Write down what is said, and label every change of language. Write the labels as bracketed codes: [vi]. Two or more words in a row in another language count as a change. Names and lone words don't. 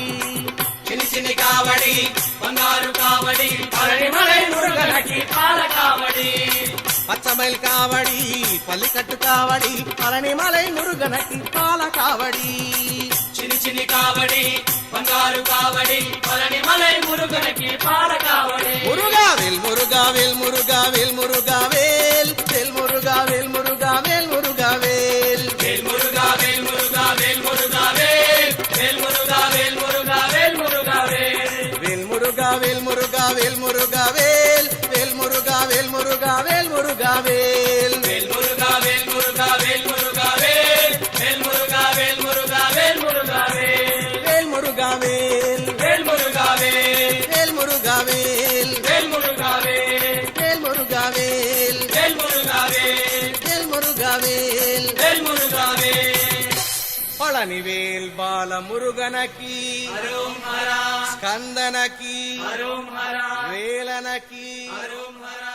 [te] చిన్ని చిన్ని కావడి బంగారు కావడి పలని మలై మురుగనకి పాల కావడి [ta] பச்சைமயில் காவடி பள்ளிக்கட்டு காவடி பழனி மலை முருகனக்கு பால காவடி [te] చిన్ని చిన్ని కావడి బంగారు కావడి పలని మలై మురుగనకి పాల కావడి [ta] முருகாவேல் முருகாவேல் முருகாவேல் முருகாவேல் வேல் முருகாவேல் முருகாவேல் முருகாவேல் [te] వేల్ మురుగా వేల్ మురుగా వేల్ మురుగా వేల్ వేల్ మురుగా వేల్ మురుగా వేల్ మురుగా వేల్ [ta] வேல் முருகாவேல் முருகாவேல் முருகாவேல் வேல் முருகாவேல் முருகாவேல் முருகாவேல் [te] వేల్ మురుగా వేల్ మురుగా వేల్ మురుగా వేల్ వేల్ మురుగా వేల్ మురుగా వేల్ మురుగా వేల్ [ta] வேல் முருகாவேல் [te] వేల్ మురుగా వేల్ [ta] வேல் முருகாவேல் [te] వేల్ మురుగా వేల్ [ta] வேல் முருகாவேல் [te] వేల్ మురుగా వేల్ [ta] வேல் முருகாவேல் [te] వేల్ మురుగా వేల్ [ta] பழனிவேல் பால முருகனக்கி [te] హరోం హరా [ta] ஸ்கந்தனக்கி [te] హరోం హరా [ta] வேலனக்கி [te] హరోం హరా